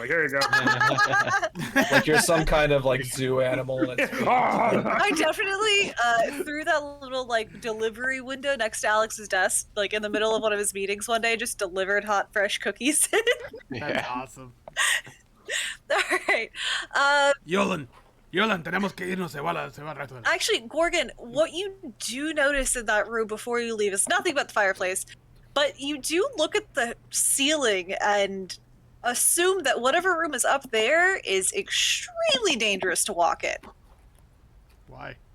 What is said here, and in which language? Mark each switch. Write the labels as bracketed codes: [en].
[en] Like, here you go. Like you're some kind of like zoo animal. And it's I definitely through that little like delivery window next to Alex's desk, like in the middle of one of his meetings one day, just delivered hot fresh cookies. That's awesome. All right. [es] Yolan, tenemos que irnos. Se va el resto. [en] Actually, Gorgon, what you do notice in that room before you leave is nothing but the fireplace, but you do look at the ceiling and assume that whatever room is up there is extremely dangerous to walk in. Why?